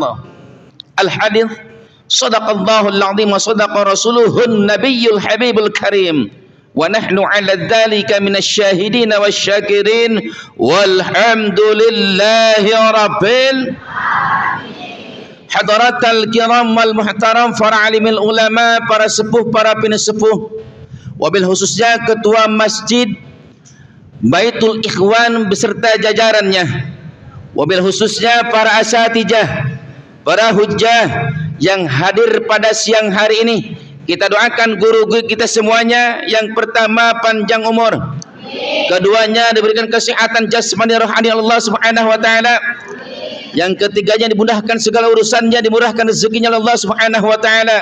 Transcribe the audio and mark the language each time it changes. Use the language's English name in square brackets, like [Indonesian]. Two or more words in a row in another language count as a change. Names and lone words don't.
[Arabic] الحديث صدق الله العظيم وصدق رسوله النبي الحبيب الكريم ونحن على ذلك من الشاهدين والشاكرين والحمد لله رب حضرات الكرام والمحترم, [Indonesian] para alimil ulama, para sepuh, para penesepuh, wabil khususnya ketua masjid Baitul Ikhwan beserta jajarannya, wabil khususnya para asatijah, para hujjah yang hadir pada siang hari ini. Kita doakan guru-guru kita semuanya, yang pertama panjang umur, keduanya diberikan kesehatan jasmani rohani Allah [Arabic] سبحانه وتعالى, [Indonesian] yang ketiganya dimudahkan segala urusannya, dimurahkan rezekinya Allah [Arabic] سبحانه وتعالى.